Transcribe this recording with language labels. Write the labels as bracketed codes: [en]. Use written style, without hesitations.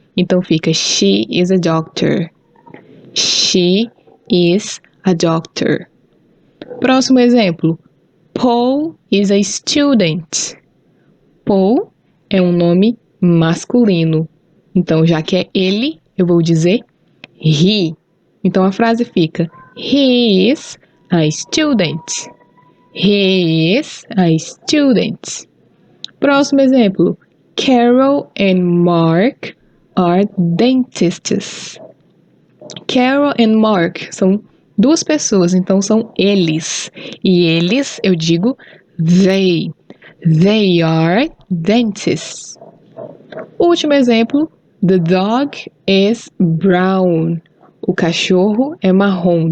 [pt] Então, fica [en] she is a doctor. She is a doctor. [pt] Próximo exemplo. [en] Paul is a student. [pt] Paul é um nome masculino. Então, já que é ele, eu vou dizer he. Então, a frase fica [en] He is a student. He is a student. [pt] Próximo exemplo. [en] Carol and Mark are dentists. [pt] Carol and Mark são 2 pessoas, então são eles. E eles, eu digo they. [en] They are dentists. [pt] Último exemplo. [en] The dog is brown. [pt] O cachorro é marrom.